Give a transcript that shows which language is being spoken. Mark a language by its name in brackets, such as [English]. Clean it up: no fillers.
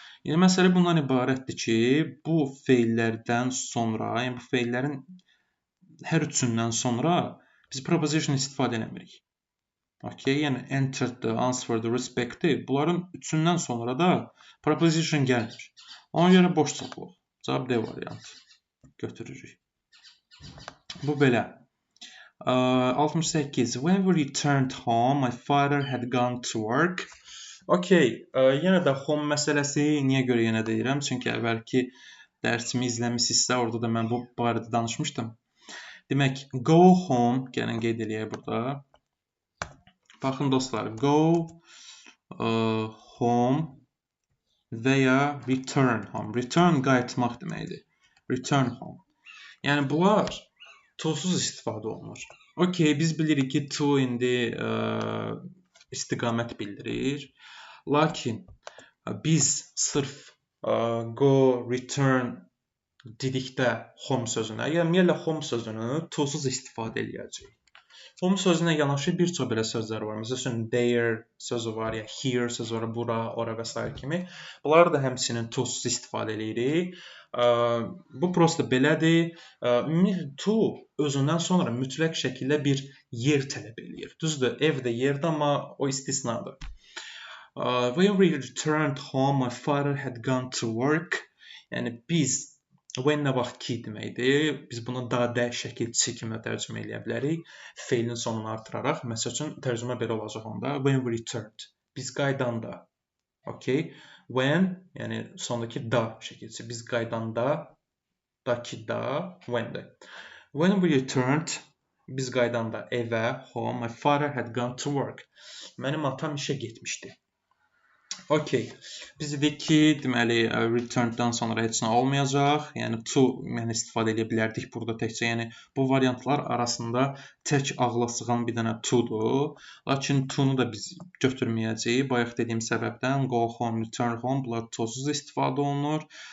[Azerbaijani] Yəni, məsələ bundan ibarətdir ki, bu feillərdən sonra, yəni bu feillərin hər üçündən sonra biz preposition istifadə eləmirik. Okay, yəni entered, answered, respected, bunların üçündən sonra da preposition gəlir. Ona görə boş çoxluq. Cavab D variantı götürürük. Bu belə. 68. [English] When we returned home, my father had gone to work. [Azerbaijani] Okay, yenə də home məsələsi niyə görə yenə deyirəm? Çünki əvvəlki dərsimi izləmişsinizsə, orada da mən bu barədə danışmışdım. Demək, go home, gəlin qeyd eləyək burada. Baxın dostlar, go home və ya return home. Return qayıtmaq deməkdir. return home. Yəni bunlar to-suz istifadə olunur. Okay, biz bilirik ki, to indi istiqamət bildirir. Lakin biz sırf go, return dedikdə home sözünə, yəni ümumiyyətlə home sözünü to-suz istifadə eləyəcəyik. Home sözünə yanaşı bir çox belə sözlər var. Məsələn, there sözü var, ya here sözü var, bura, ora və s. kimi. Bunları da həmçinin to-suz istifadə eləyirik. Bu prosta belədir. To özündən sonra mütləq şəkildə bir yer tələb eləyir. Düzdür, ev də yerdir, amma o istisnadır. [English] When we returned home, my father had gone to work. [Azerbaijani] Yəni biz when nə vaxt ki deməkdir. Biz bunu daha dəyişik şəkildə kimi tərcümə edə bilərik. Feilin sonunu artıraraq. Məsəl üçün tərcümə belə olacaq onda. [English] When we returned. [Azerbaijani] Biz qaydanda. Okay? When, yəni sondakı da şəkilçi. Biz qaydanda, daki da, when-də. [English] When we returned, [Azerbaijani] biz qaydanda evə, [English] home, my father had gone to work. [Azerbaijani] Mənim atam işə getmişdi. Okay. Biz dedik ki, deməli returned-dan sonra heç nə olmayacaq. Yəni to yəni istifadə edə bilərdik burada təkcə. Yəni bu variantlar arasında tək ağla sığan bir dənə to-dur. Lakin to-nu da biz götürməyəcəyik. Bayaq dediyim səbəbdən go home, return home bunlar to-suz istifadə olunur.